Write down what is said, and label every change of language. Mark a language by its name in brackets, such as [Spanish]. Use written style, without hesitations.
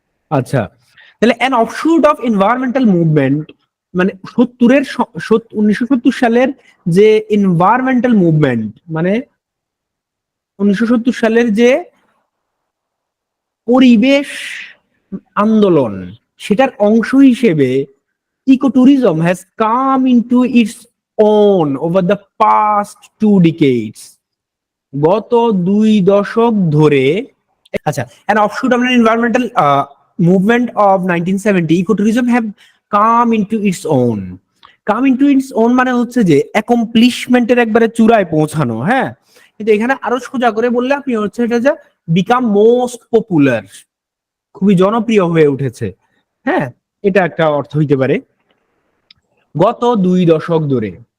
[Bangla] আচ্ছা, তাহলে [English] an offshoot of environmental movement, [Bangla] মানে 1970 সালের যে এনভায়রনমেন্টাল মুভমেন্ট, মানে 1970 সালের যে পরিবেশ, আন্দোলন, সেটার অংশ হিসেবে [English] ecotourism has come into its own over the past 2 decades, [Bangla] গত 2 দশক ধরে। [English] আচ্ছা, an offshoot of an environmental movement of 1970, ecotourism have come into its own. Come into its own [Bangla] মানে হচ্ছে যে অ্যাকমপ্লিশমেন্টের একবারে চূড়ায় পৌঁছানো, হ্যাঁ। কিন্তু এখানে আরো সোজা করে বললে আপনি হচ্ছে এটা যে [English] become most popular, [Bangla] খুবই জনপ্রিয় হয়ে উঠেছে, হ্যাঁ, এটা একটা অর্থ হইতে পারে গত 2 দশক ধরে।